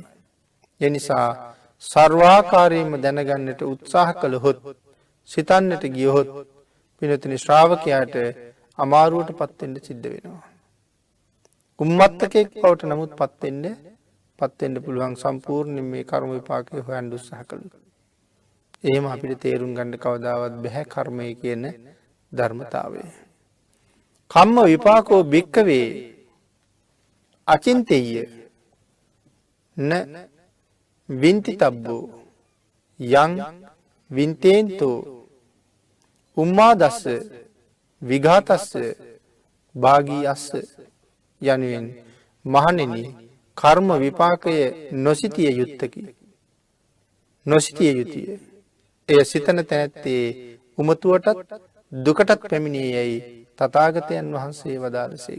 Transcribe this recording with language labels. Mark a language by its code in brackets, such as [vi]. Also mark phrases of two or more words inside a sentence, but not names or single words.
[si] ඒ නිසා සර්වාකාරයෙන්ම දැනගන්නට උත්සාහ කළහොත් සිතන්නට ගියහොත් පින්වතුනි ශ්‍රාවකයාට අමාරුවට පත් වෙන්න සිද්ධ වෙනවා. උම්මත්තකෙක් බවට නමුත් පත් වෙන්න පුළුවන් සම්පූර්ණයෙන් මේ කර්ම විපාකය හොයන්න උත්සාහ කළොත්. එහෙම අපිට තේරුම් ගන්න කවදාවත් බැහැ කර්මය කියන ධර්මතාවය. [pi] කම්ම විපාකෝ භික්කවේ අචින්තෙය්‍ය න වින්ති තබ්බෝ යං වින්තේන්තෝ උම්මාදස්ස විඝාතස්ස භාගී අස්ස [si] යනුවෙන් මහණෙනි කර්ම විපාකය නොසිතිය යුත්තකි. නොසිතිය යුතුය. එය සිතන තැනැත්තේ උමතුවටත් දුකටත් පැමිණියේ යැයි තථාගතයන් වහන්සේ වදාළසේක.